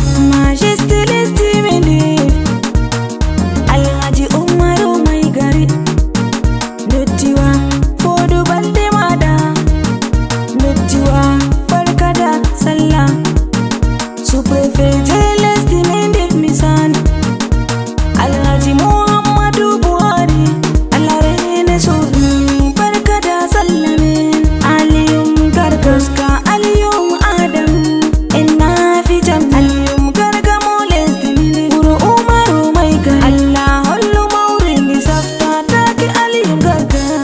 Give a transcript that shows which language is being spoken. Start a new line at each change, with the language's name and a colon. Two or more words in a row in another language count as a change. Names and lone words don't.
Fula: Majesty lesdi min di. Alhaji Umaru
Hausa: mai gari.
Fula: Dottiwa fodu balɗe maɗa.
Hausa: Dottiwa barka da sallah.
Fula: Sous-préfet je lesdi min di mi sani. Alhaji Muhammadu Buhari. Allah rene soni
Hausa: barka da sallah
Fula: min. Aliyum Garga. Goska Aliyum Adam. En na fi jam. Aliyum Garga mo lesdi min. Wuro Umaru
Hausa: mai gari.
Fula: Allah hollu mawri ndi safta take Aliyum Garga.